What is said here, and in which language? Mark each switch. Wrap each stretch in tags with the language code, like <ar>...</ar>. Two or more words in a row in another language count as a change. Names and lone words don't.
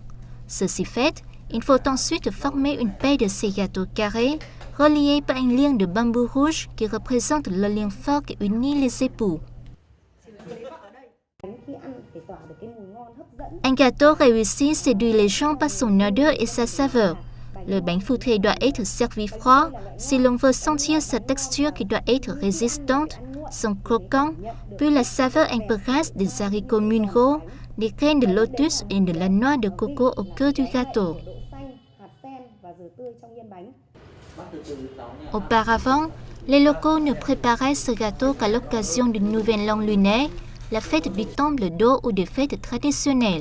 <fr>Ceci fait, il faut ensuite former une paille de ces gâteaux carrés reliés par un lien de bambou rouge qui représente le lien fort qui unit les époux. Un gâteau réussi séduit les gens par son odeur et sa saveur. Le bánh phu thê doit être servi froid si l'on veut sentir sa texture qui doit être résistante, son croquant, puis la saveur un peu grasse des haricots minéraux, des graines de lotus et de la noix de coco au cœur du gâteau. Auparavant, les locaux ne préparaient ce gâteau qu'à l'occasion d'une nouvelle an lunaire, la fête du temple d'eau ou des fêtes traditionnelles.</fr>